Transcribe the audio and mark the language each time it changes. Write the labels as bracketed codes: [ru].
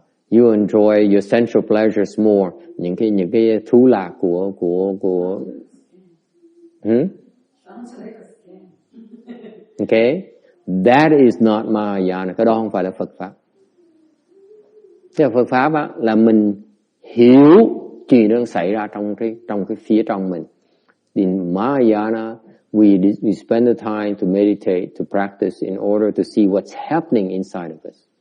[en] You enjoy your sensual pleasures more. [vi] Những cái thú lạc của [en] Okay, that is not Mahayana. [vi] Cái đó không phải là Phật pháp. Cái Phật pháp á, là mình hiểu chuyện đang xảy ra trong cái phía trong mình. [en] In Mahayana, we spend the time to meditate, to practice in order to see what's happening inside of us.